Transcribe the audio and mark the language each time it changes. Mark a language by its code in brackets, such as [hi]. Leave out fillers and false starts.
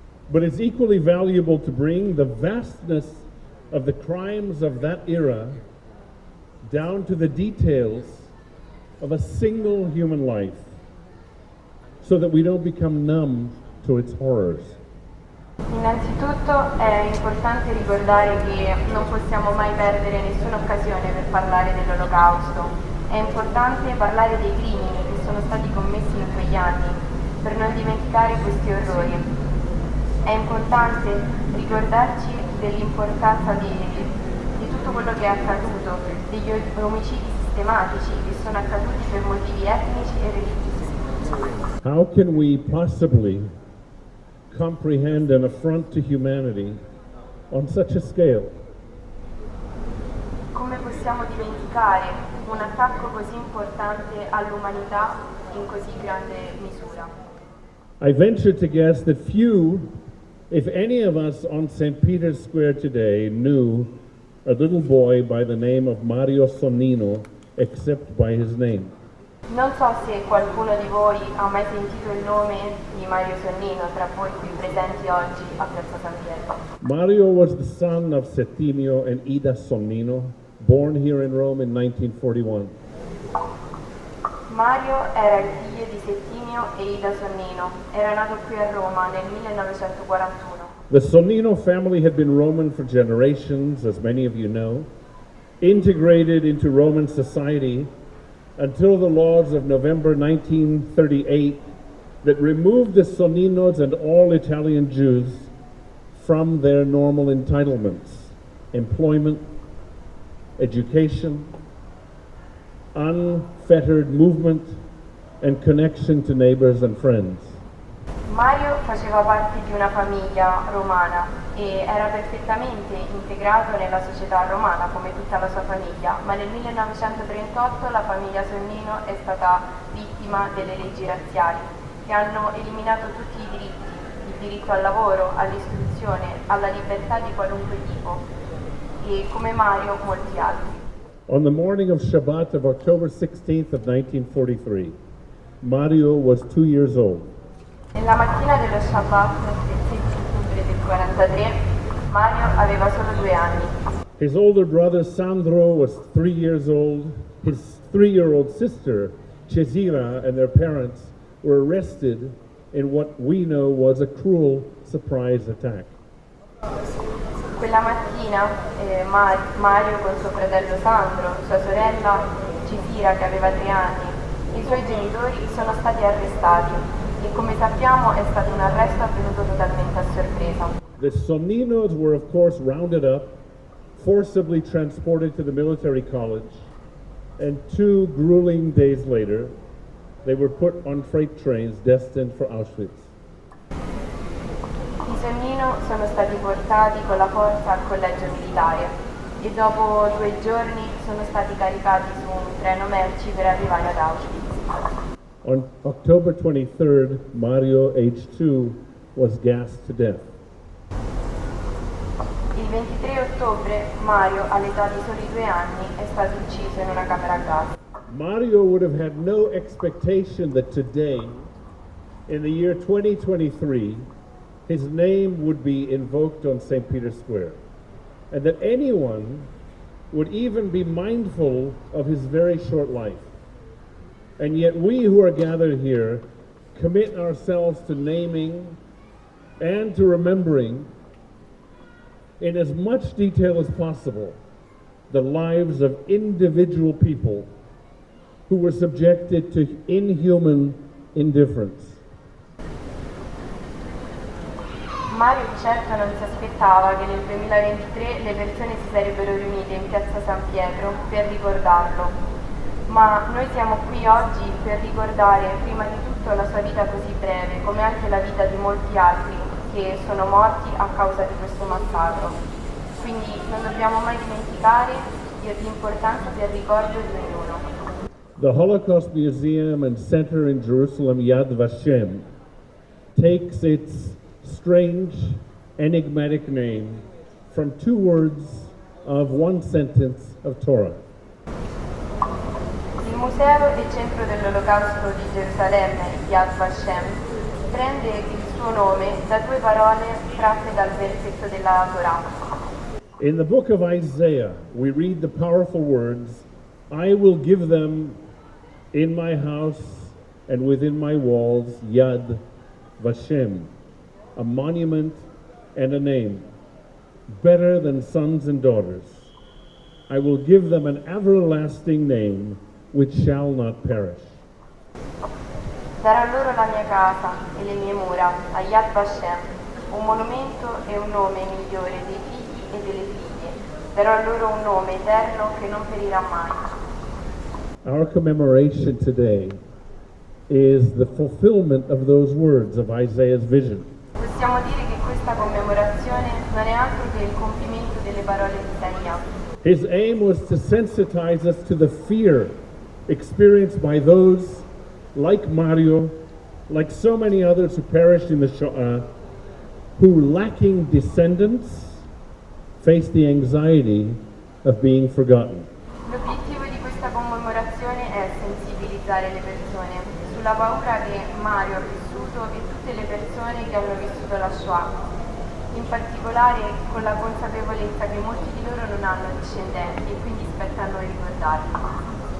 [en] But it's equally valuable to bring the vastness of the crimes of that era down to the details of a single human life, so that we don't become numb to its horrors. [it] Innanzitutto è importante ricordare che non possiamo mai perdere nessuna occasione per parlare dell'Olocausto. È importante parlare dei crimini che sono stati commessi in quegli anni, per non dimenticare questi orrori. È importante ricordarci dell'importanza di tutto quello che è accaduto, degli omicidi sistematici che sono accaduti per motivi etnici e religiosi. [en] How can we possibly comprehend an affront to humanity on such a scale? [it] Come possiamo dimenticare un attacco così importante all'umanità in così grande misura? [en] I venture to guess that few, if any of us on St. Peter's Square today, knew a little boy by the name of Mario Sonnino except by his name. [it] Non so se qualcuno di voi ha mai sentito il nome di Mario Sonnino tra voi qui presenti oggi a Piazza San Pietro. [en] Mario was the son of Settimio and Ida Sonnino, born here in Rome in 1941. [it] Mario era il figlio di Settimio e Ida Sonnino. Era nato qui a Roma nel 1941. [en] The Sonnino family had been Roman for generations, as many of you know, integrated into Roman society until the laws of November 1938 that removed the Sonninos and all Italian Jews from their normal entitlements, employment, education, unfettered movement, and connection to neighbors and friends. [it] Mario faceva parte di una famiglia romana e era perfettamente integrato nella società romana come tutta la sua famiglia, ma nel 1938 la famiglia Sonnino è stata vittima delle leggi razziali che hanno eliminato tutti i diritti, il diritto al lavoro, all'istruzione, alla libertà di qualunque tipo e come Mario molti altri. [en] On the morning of Shabbat of October 16th of 1943, Mario was 2 years old. [it] Nella mattina dello Shabbat del 16 ottobre del 43, Mario aveva solo 2 anni. [en] His older brother Sandro was 3 years old. His 3-year-old sister Cesira and their parents were arrested in what we know was a cruel surprise attack. [it] Quella mattina Mario con suo fratello Sandro, sua sorella Cesira che aveva 3 anni, e i suoi genitori sono stati arrestati. E come sappiamo è stato un arresto avvenuto totalmente a sorpresa. [en] The Sonninos were of course rounded up, forcibly transported to the military college, and 2 grueling days later, they were put on freight trains destined for Auschwitz. [it] I Sonnino sono stati portati con la forza al collegio militare e dopo 2 giorni sono stati caricati su un treno merci per arrivare ad Auschwitz. [en] On October 23rd, Mario, age 2, was gassed to death. [it] Il 23 ottobre Mario, all'età di soli 2 anni, è stato ucciso in una camera a gas. [en] Mario would have had no expectation that today, in the year 2023, his name would be invoked on St. Peter's Square, and that anyone would even be mindful of his very short life. And yet we who are gathered here commit ourselves to naming and to remembering in as much detail as possible the lives of individual people who were subjected to inhuman indifference. [it] Mario di certo non si aspettava che nel 2023 le persone si sarebbero riunite in Piazza San Pietro per ricordarlo. Ma noi siamo qui oggi per ricordare prima di tutto la sua vita così breve, come anche la vita di molti altri che sono morti a causa di questo massacro. Quindi non dobbiamo mai dimenticare l'importanza del ricordo di ognuno. [en] The Holocaust Museum and Center in Jerusalem, Yad Vashem, takes its strange, enigmatic name from 2 words of 1 sentence of Torah. [it] Il Museo e Centro dell'Olocausto di Gerusalemme, Yad Vashem, prende il suo nome da 2 parole tratte dal versetto della Torah. [en] In the book of Isaiah, we read the powerful words, I will give them in my house and within my walls, Yad Vashem, a monument and a name, better than sons and daughters. I will give them an everlasting name which shall not perish. [it] Darò loro la mia casa e le mie mura, a Yad Vashem, un monumento e un nome migliore dei figli e delle figlie. Darò loro un nome eterno che non perirà mai. [en] Our commemoration today is the fulfillment of those words of Isaiah's vision. [it] Questo Possiamo dire che questa commemorazione non è altro che il compimento delle parole di Isaia. [en] His aim was to sensitize us to the fear experienced by those like Mario, like so many others who perished in the Shoah, who, lacking descendants, face the anxiety of being forgotten. [it] L'obiettivo di questa commemorazione è sensibilizzare le persone sulla paura che Mario ha vissuto e tutte le persone che hanno vissuto la Shoah, in particolare con la consapevolezza che molti di loro non hanno discendenti e quindi spetta a noi ricordarli.